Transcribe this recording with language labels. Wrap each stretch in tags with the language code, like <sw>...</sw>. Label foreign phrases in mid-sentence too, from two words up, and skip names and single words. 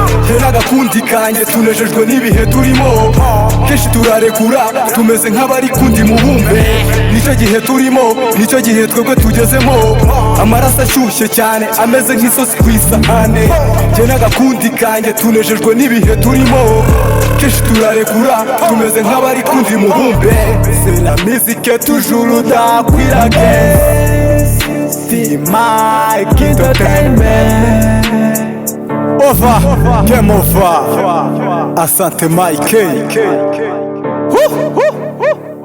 <rw>Jye n'agakundi kanjye tunejejwe n'ibihe turimo. Kenshi turarekura, tumeze nk'abari kundi mubumbe. Nicyo gihe turimo, nicyo gihe twebwe tugezemo. Amaraso ashyushye cyane, ameze nk'isosi ku isahane. Jye n'agakundi kanjye tunejejwe n'ibihe turimo. Kenshi turarekura, tumeze nk'abari kundi mubumbe.</rw> <fr>C'est la musique toujours d'akwirage. C'est Mike Entertainment.</fr> <en>Over, game over.</en> <sw>Asante Mike. Woo, woo, woo.</sw>